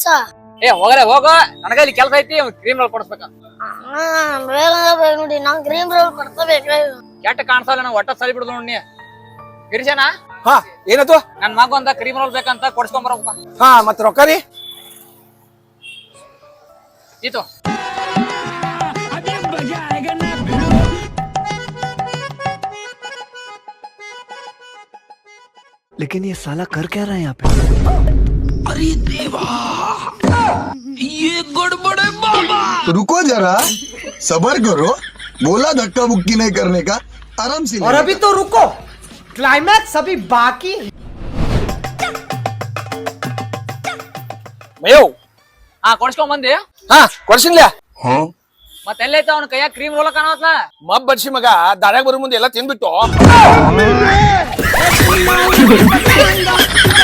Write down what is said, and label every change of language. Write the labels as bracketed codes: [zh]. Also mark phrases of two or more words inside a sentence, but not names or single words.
[kn] ಏ ಹೋಗ್ರೆ ಹೋಗೋ, ನನಗ ಇಲ್ಲಿ ಕೆಲಸ ಐತಿ. [en] cream roll [kn] ಕೊಡಿಸ್ಬೇಕ. ಬೇಗ ಬೇಕು ನೋಡಿ, ನಂಗೆ [en] cream roll [kn] ಕೊಡ್ಸಬೇಕು. ಕೆಟ್ಟ ಕಾಣಿಸಲ್ಲ, ನಂಗೆ ಒಟ್ಟ ಸರಿ ಬಿಡುದು ನೋಡಿ. ಗಿರಿಜನ ಹಾ ಏನದು? ನನ್ ಮಗ ಒಂದ [en] cream roll [kn] ಬೇಕಂತ ಕೊಡ್ಸ್ಕೊಂಬರಪ್ಪ. ಹಾ ಮತ್ ರೊಕ್ಕ ರೀ? ಈತು [hi] लेकिन ये साला कर क्या रहा है यहाँ पे? अरे देवा, ये गड़बड़ है बाबा। रुको जरा, सबर करो। बोला धक्का मुक्की नहीं करने का, आराम से। और अभी तो रुको, क्लाइमैक्स अभी बाकी। ಮೇವ್ [kn] ಹಾ ಕೊಡ್ಸ್ಕೊಂಡ್ ಬಂದಿ. ಹಾ ಕೊಡ್ಸಿನ್ಲ. ಮತ್ತೆ ಎಲ್ಲೈತ ಅವ್ನ ಕೈಯಾಗ [en] cream roll [kn] ಕಾಣತ್ಲ. ಮಬ್ಬ ಬಡ್ಸಿ ಮಗ ದಾರ್ಯಾಗ ಬರೋ ಮುಂದೆ ಎಲ್ಲ ತಿನ್ಬಿಟ್ಟು